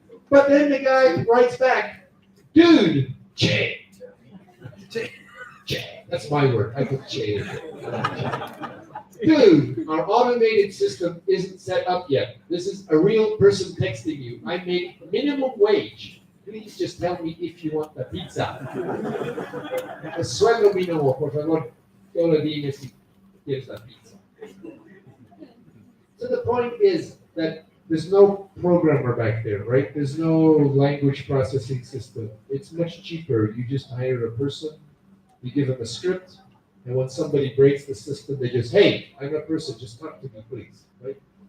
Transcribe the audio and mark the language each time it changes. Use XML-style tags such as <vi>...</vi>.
<en>But then the guy writes back, "Dude, che." Che. That's my word. I put che in there. "Dude, our automated system isn't set up yet. This is a real person texting you. I make minimum wage. Please just tell me if you want the pizza.</en> <es>El sueldo mínimo, por favor. Solo dime si quieres la pizza."</es> <en>So the point is that there's no programmer back there, right? There's no language processing system. It's much cheaper. You just hire a person, you give them a script, and when somebody breaks the system, they just, "Hey, I'm a person, just talk to me, please," right?</en>